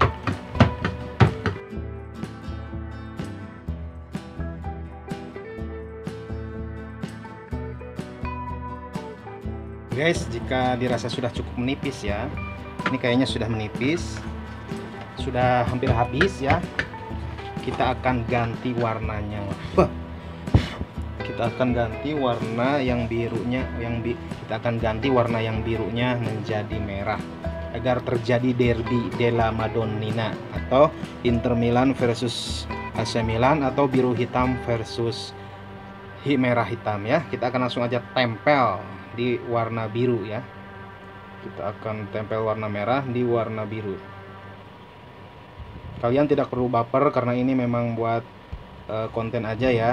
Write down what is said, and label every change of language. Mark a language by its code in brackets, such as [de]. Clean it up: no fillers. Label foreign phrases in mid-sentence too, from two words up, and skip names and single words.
[id] Guys, jika dirasa sudah cukup menipis ya, ini kayaknya sudah menipis, sudah hampir habis ya, kita akan ganti warnanya. Kita akan ganti warna yang birunya, kita akan ganti warna yang birunya menjadi merah agar terjadi derby della Madonnina atau Inter Milan versus AC Milan atau biru hitam versus merah hitam ya. Kita akan langsung aja tempel di warna biru ya. Kita akan tempel warna merah di warna biru. Kalian tidak perlu baper karena ini memang buat konten aja ya.